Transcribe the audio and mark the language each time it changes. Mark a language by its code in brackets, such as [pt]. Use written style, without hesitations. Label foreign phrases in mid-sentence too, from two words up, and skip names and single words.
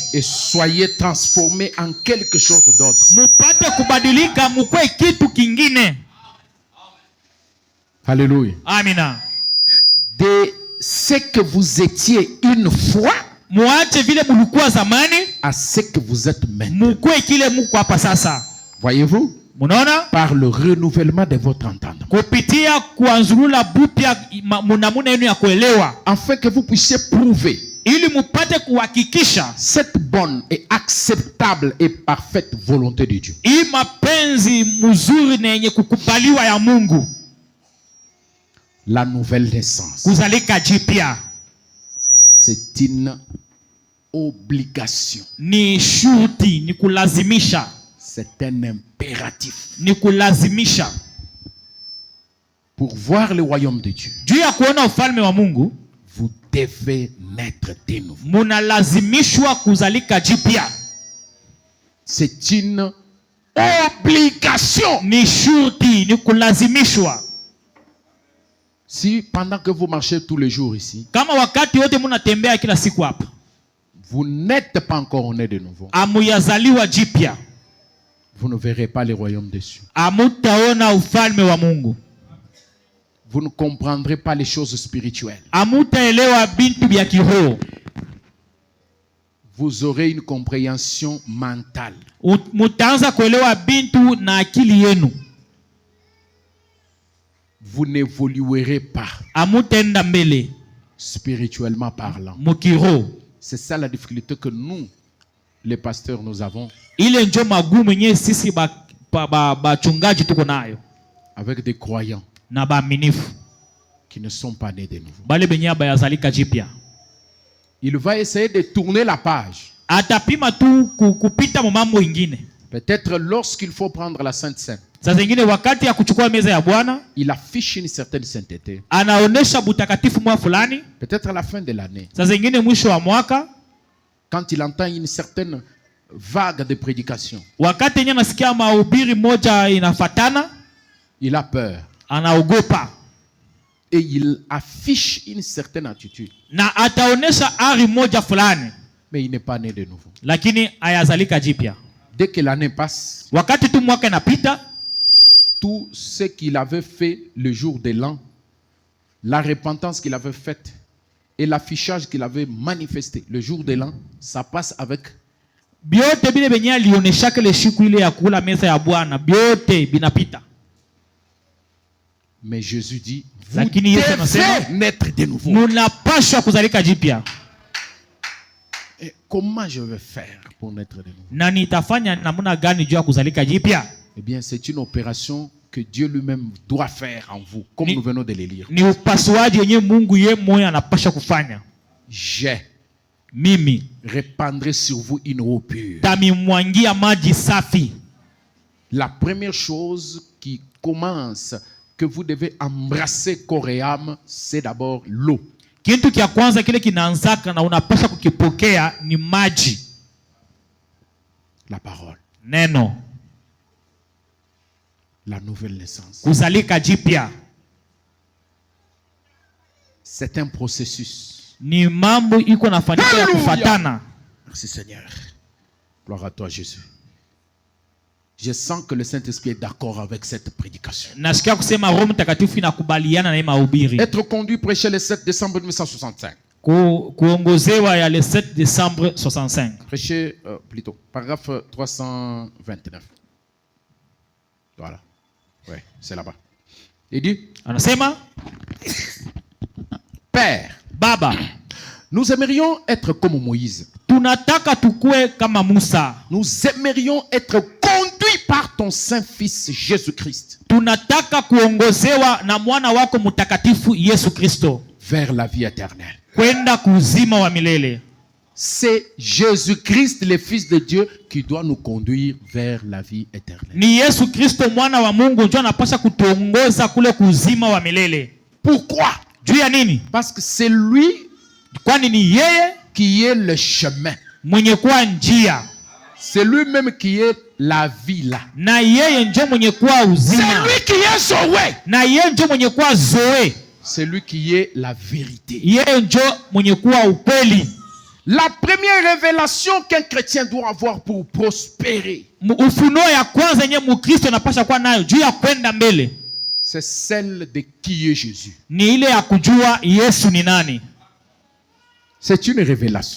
[fr] Et soyez transformés en quelque chose d'autre. [sw] Mupate kubadilika mukwe kitu kingine. [fr] Alléluia. [sw] Amina. [fr] De ce que vous étiez une fois [sw] Muache vile mulikuwa zamani [fr] à ce que vous êtes maintenant. [sw] mukwe kile muko hapa sasa. [fr] Voyez-vous? [sw] Munaona? [fr] Par le renouvellement de votre entendement. [sw] Kupitia kuanzulula bupya munamuna yenu ya kuelewa. [fr] Afin que vous puissiez prouver [sw] Ili mupate kuhakikisha [fr] cette bonne et acceptable et parfaite volonté de Dieu. [sw] hii mapenzi mzuri na yenye kukubaliwa ya Mungu. [fr] La nouvelle naissance. [sw] Kuzalika jipya [fr] C'est une obligation. [sw] ni shuti, ni kulazimisha, [fr] C'est un impératif. [sw] ni kulazimisha. [fr] Pour voir le royaume de Dieu, [sw] Juu ya kuona ufalme wa Mungu, [fr] vous devez naître de nouveau. [sw] munalazimishwa kuzalika jipya. [fr] C'est une obligation. [sw] Ni shuti, ni kulazimishwa. [fr] Si pendant que vous marchez tous les jours ici, [sw] Kama wakati wote munatembea kila siku hapa, [fr] vous n'êtes pas encore né de nouveau, [sw] amuyazaliwa jipya, [fr] vous ne verrez pas le royaume des cieux. [sw] amutaona ufalme wa Mungu. [fr] Vous ne comprendrez pas les choses spirituelles. [sw] Amutaelewa bintu vya kiroho. [fr] Vous aurez une compréhension mentale. [sw] Mutaanza kuelewa bintu na akili yenu. [fr] Vous n'évoluerez pas [sw] Amutenda mbele [fr] spirituellement parlant. [sw] mukiroho. [fr] C'est ça la difficulté que nous, les pasteurs, nous avons [sw] Ile njo magumu yenyewe sisi bachungaji tuko nayo [fr] avec des croyants [sw] na baaminifu [fr] qui ne sont pas nés de nouveau. [sw] bale benye bayazalika jipya. [fr] Il va essayer de tourner la page. [sw] Atapima tu kupita mambo ingine. [fr] Peut-être lorsqu'il faut prendre la Sainte Seine, [sw] Saa zingine wakati ya kuchukua meza ya Bwana, [fr] il affiche une certaine sainteté. [sw] anaonesha butakatifu mwa fulani. [fr] Peut-être à la fin de l'année, [sw] Saa zingine mwisho wa mwaka, [fr] quand il entend une certaine vague de prédication, [sw] wakati yenyewe nasikia mahubiri moja inafatana, [fr] il a peur [sw] anaogopa [fr] et il affiche une certaine attitude. [sw] na ataonesha ari moja fulani, [fr] Mais il n'est pas né de nouveau. [sw] lakini ayazalika jipya. [fr] Dès que l'année passe, [sw] Wakati tu mwaka inapita, [fr] tout ce qu'il avait fait le jour de l'an, la repentance qu'il avait faite et l'affichage qu'il avait manifesté le jour de l'an, ça passe avec [sw] biote bile benye alionesha kile siku ile ya kula meza ya Bwana, biote binapita. [fr] Mais Jésus dit, vous [sw] Lakini Yesu anasema, [fr] devez naître de nouveau. [sw] munapashwa kuzalika jipya. [fr] Et comment je vais faire pour naître de nouveau? [sw] Na nitafanya namna gani juu ya kuzalika jipya? [fr] Eh bien, c'est une opération que Dieu lui-même doit faire en vous, comme nous venons de le lire. [sw] Ni upasuaji yenye Mungu ye moyo anapasha kufanya. Mimi [fr] Répandrai sur vous une eau pure. [sw] tamimwangia maji safi. [fr] La première chose qui commence, que vous devez embrasser corps et âme, c'est d'abord l'eau. [sw] Kitu kia kwanza kile kinaanzaka na unapasha kukipokea ni maji. [fr] La parole. [sw] Neno. [fr] La nouvelle naissance. [sw] Kuzalika jipya [fr] C'est un processus. [sw] ni mambo iko nafanyika ya kufatana. [fr] Merci Seigneur. Gloire à toi Jésus. Je sens que le Saint-Esprit est d'accord avec cette prédication. [sw] Nasikia kusema Roho Mtakatifu inakubaliana na hii mahubiri. [fr] Être conduit prêcher le 7 décembre 1965. [sw] Kuongozewa ya [fr] le 7 décembre 65. Prêcher plutôt. Paragraphe 329. Voilà. Oui, c'est là-bas. Il dit, [sw] Anasema, [fr] Père, [sw] Baba, [fr] nous aimerions être comme Moïse. [sw] tunataka tukue kama Musa. [fr] Nous aimerions être conduits par ton Saint-Fils Jésus-Christ [sw] Tunataka kuongozewa na mwana wako mtakatifu Yesu Kristo [fr] vers la vie éternelle. [sw] kwenda kuzima wa milele. [fr] C'est Jésus-Christ, le Fils de Dieu, qui doit nous conduire vers la vie éternelle. [sw] Ni Yesu Kristo mwana wa Mungu ndio anapaswa kutuongoza kule kuzima wa milele. [fr] Pourquoi? [sw] Juu ya nini? [fr] Parce que c'est lui [sw] Kwani ni yeye [fr] qui est le chemin. [sw] mwenye kuwa njia. [fr] C'est lui-même qui est la vie là. [sw] Na yeye ndio mwenye kuwa [fr] C'est [sw] uzima. [fr] lui qui est Zoé. [sw] Na yeye ndio mwenye kuwa Zoe. [fr] C'est lui qui est la vérité. [sw] Yeye njo mwenye kuwa ukweli. [fr] La première révélation qu'un chrétien doit avoir pour prospérer, [sw] Ufunuo ya kwanza yenye Mkristo anapaswa kuwa nayo juu ya kwenda mbele, [fr] c'est celle de qui est Jésus. [sw] ni ile ya kujua Yesu ni nani. [fr] C'est une révélation.